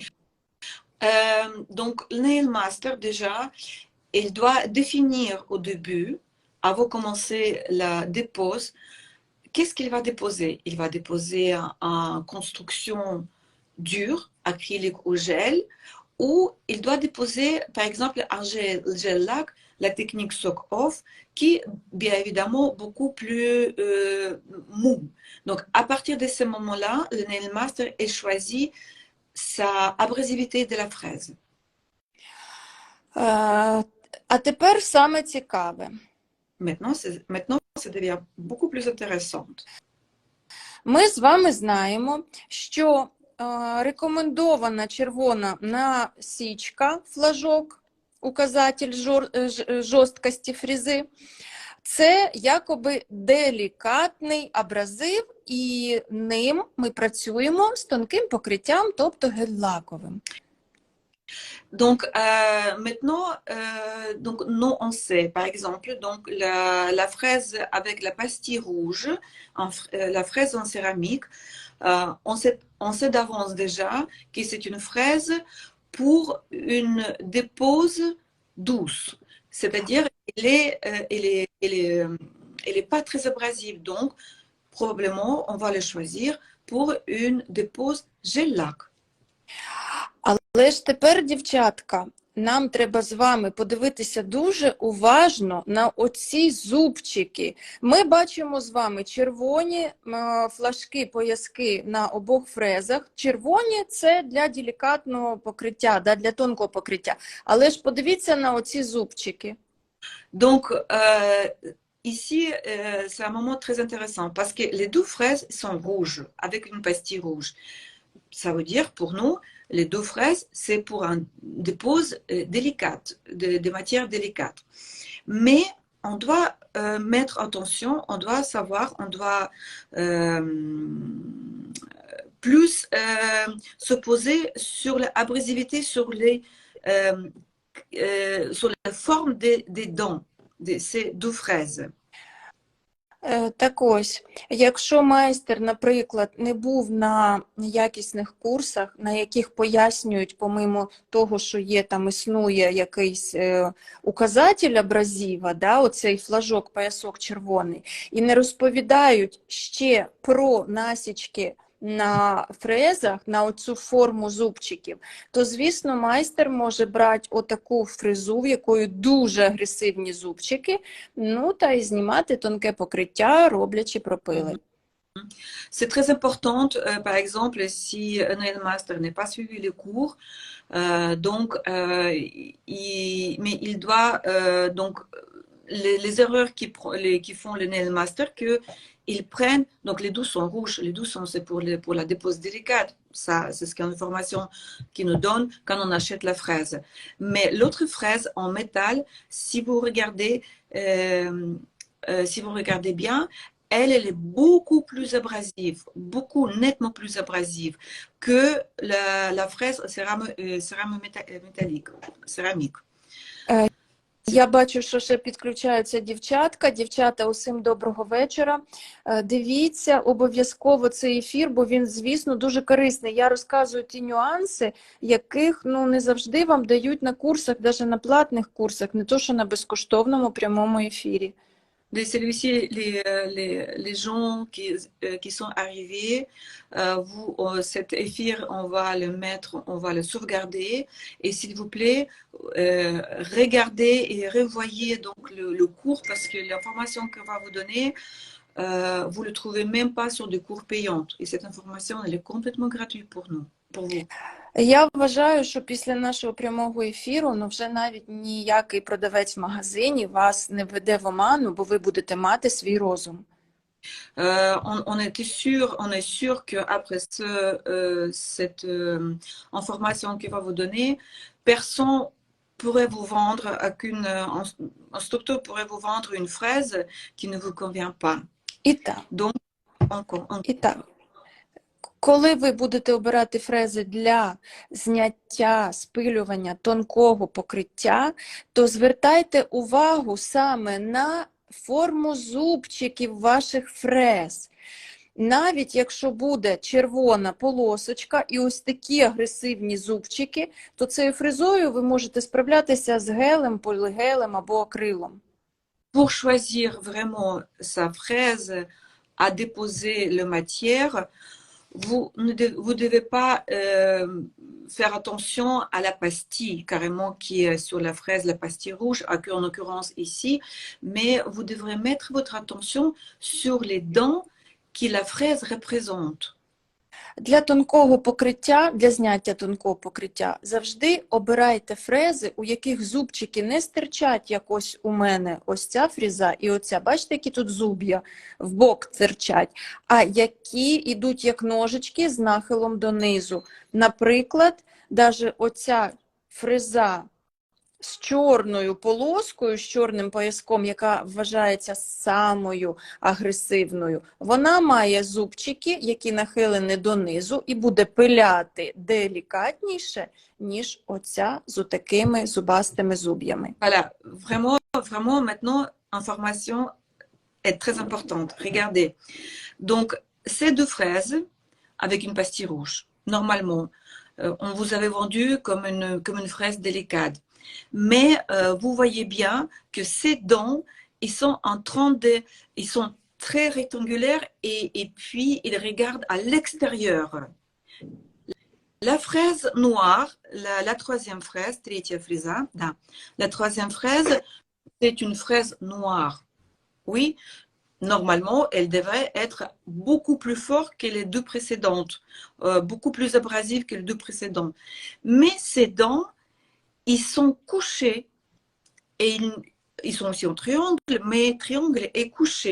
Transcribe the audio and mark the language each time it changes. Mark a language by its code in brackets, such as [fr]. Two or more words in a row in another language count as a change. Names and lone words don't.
[fr] Donc, le [en] nail master, [fr] déjà, il doit définir au début, avant de commencer la dépose, qu'est-ce qu'il va déposer. Il va déposer en construction dure, acrylique ou gel, ou il doit déposer, par exemple, un gel lac, la technique soak-off, qui est bien évidemment beaucoup plus mou. Donc, à partir de ce moment-là, le [en] nail master [fr] est choisi sa abrasivité de la fraise. [uk] А тепер саме цікаве. [fr] Maintenant, ça devient beaucoup plus intéressant. [uk] Ми з вами знаємо, що рекомендована червона насічка, флажок, указатель жорсткості фрези, це якоби делікатний абразив, і ним ми працюємо з тонким покриттям, тобто гель-лаковим. [fr] Donc, maintenant, donc, nous, on sait, par exemple, donc, la fraise avec la pastille rouge, la fraise en céramique, on sait d'avance déjà que c'est une fraise pour une dépose douce. C'est-à-dire, elle est pas très abrasive. Donc, probablement, on va le choisir pour une dépose gel-lac. [uk] Але ж тепер, дівчатка, нам треба з вами подивитися дуже уважно на оці зубчики. Ми бачимо з вами червоні флажки, пояски на обох фрезах. Червоні – це для делікатного покриття, для тонкого покриття. Але ж подивіться на оці зубчики. [fr] Donc, ici, c'est un moment très intéressant parce que les deux fraises sont rouges, avec une pastille rouge. Ça veut dire, pour nous, les deux fraises, c'est pour une dépose délicate, de matières délicates. Mais on doit mettre attention, on doit savoir, on doit plus se poser sur l'abrasivité, sur la forme des dents de ces deux fraises. [uk] Так ось, якщо майстер, наприклад, не був на якісних курсах, на яких пояснюють, помимо того, що є там існує якийсь указатель абразива, да, оцей флажок, поясок червоний, і не розповідають ще про насічки на фрезах, на оцю форму зубчиків, то, звісно, майстер може брати отаку фрезу, в якої дуже агресивні зубчики, ну, та й знімати тонке покриття, роблячи пропили. [fr] C'est très important, par exemple, si un [en] nail master [fr] n'est pas suivi les cours, mais il doit donc les erreurs qui font le [en] nail master [fr] que ils prennent donc les douces sont rouges, les douces sont c'est pour la dépose délicate, ça c'est ce qu'une information qui nous donne quand on achète la fraise. Mais l'autre fraise en métal, si vous regardez bien, elle est beaucoup plus abrasive, beaucoup nettement plus abrasive que la fraise céramique. [uk] Я бачу, що ще підключаються дівчатка. Дівчата, усім доброго вечора. Дивіться обов'язково цей ефір, бо він, звісно, дуже корисний. Я розказую ті нюанси, яких не завжди вам дають на курсах, навіть на платних курсах, не то що на безкоштовному прямому ефірі. [fr] De celui-ci, les gens qui sont arrivés, cet effet, on va le mettre, on va le sauvegarder. Et s'il vous plaît, regardez et revoyez donc le cours parce que l'information qu'on va vous donner, vous ne le trouvez même pas sur des cours payants. Et cette information, elle est complètement gratuite pour nous, pour vous. [uk] Я вважаю, що після нашого прямого ефіру, вже навіть ніякий продавець в магазині вас не введе в оману, бо ви будете мати свій розум. [fr] On est sûr qu'après cette information qu'il va vous donner, personne pourrait vous vendre, un instructeur pourrait vous vendre une fraise qui ne vous convient pas. [uk] І так. [fr] Donc, [uk] І так. Коли ви будете обирати фрези для зняття, спилювання тонкого покриття, то звертайте увагу саме на форму зубчиків ваших фрез. Навіть якщо буде червона полосочка і ось такі агресивні зубчики, то цією фрезою ви можете справлятися з гелем, полігелем або акрилом. [fr] Pour choisir vraiment sa fraise à déposer la matière, vous ne devez pas faire attention à la pastille carrément qui est sur la fraise, la pastille rouge, en l'occurrence ici, mais vous devrez mettre votre attention sur les dents que la fraise représente. [uk] Для тонкого покриття, для зняття тонкого покриття, завжди обирайте фрези, у яких зубчики не стирчать, як ось у мене, ось ця фреза і оця. Бачите, які тут зуб'я в бок стирчать, а які йдуть як ножички з нахилом донизу. Наприклад, навіть оця фреза з чорною полоскою, з чорним пояском, яка вважається самою агресивною, вона має зубчики, які нахилені донизу, і буде пиляти делікатніше, ніж оця з отакими зубастими зуб'ями. [fr] Voilà, vraiment maintenant, information est très importante. Regardez. Donc, ces deux fraises avec une pastille rouge, normalement, on vous avait vendu comme une fraise délicate. Mais vous voyez bien que ces dents, ils sont très rectangulaires et puis ils regardent à l'extérieur. La fraise noire, la troisième fraise, [ru] третья фреза, да, [fr] la troisième fraise, c'est une fraise noire. Oui, normalement, elle devrait être beaucoup plus forte que les deux précédentes, beaucoup plus abrasive que les deux précédentes. Mais ces dents, ils sont couchés et ils sont aussi en triangle, mais triangle est couché.